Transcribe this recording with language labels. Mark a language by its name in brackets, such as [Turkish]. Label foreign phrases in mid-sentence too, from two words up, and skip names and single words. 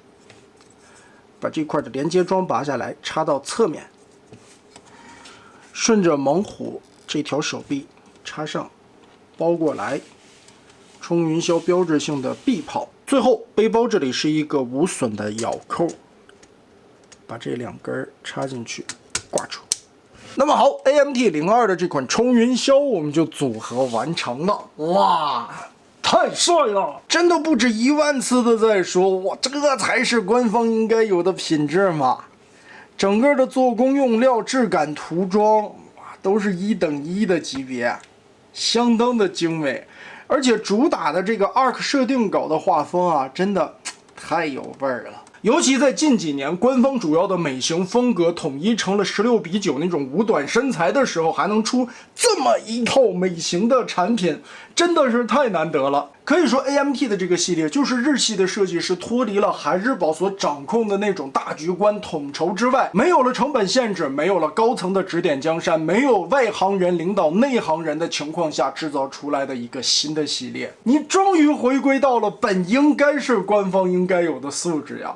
[Chinese] 把這塊的連接樁拔下來，插到側面，順着猛虎這條手臂插上，包過來，冲云霄標誌性的臂炮。最後背包這裡是一個無損的咬扣。把這2根插進去，掛住。那麼好 ，AMT-02 的這款冲云霄我們就組合完成了。哇，太帥了！真的不止1萬次的在說，哇，這才是官方應該有的品質嘛！整個的做工、用料、質感、塗裝，哇，都是1等1的級別，相當的精美。而且主打的這個 ARC 設定稿的畫風啊，真的太有味兒了。尤其在近幾年，官方主要的美型風格統一成了16:9那種五短身材的時候，還能出這麼一套美型的產品，真的是太難得了。可以說 AMT 的這個系列就是日系的設計師脫離了孩之寶所掌控的那種大局觀統籌之外，沒有了成本限制，沒有了高層的指點江山，沒有外行人領導內行人的情況下制造出來的一個新的系列。你終於回歸到了本應該是官方應該有的素質呀！